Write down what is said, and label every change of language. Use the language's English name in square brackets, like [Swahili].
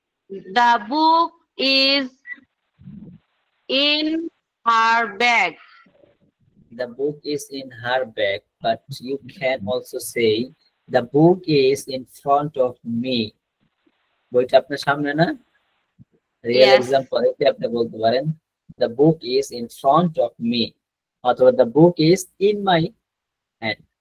[English] The book is in her bag. The book is in her bag, but you can also say the book is in front of me. [Bangla] বইটা আপনার সামনে না? [English] real example [Bangla] এতে আপনি বলতে পারেন [English] The book is in front of me. অথবা the book is in my hand.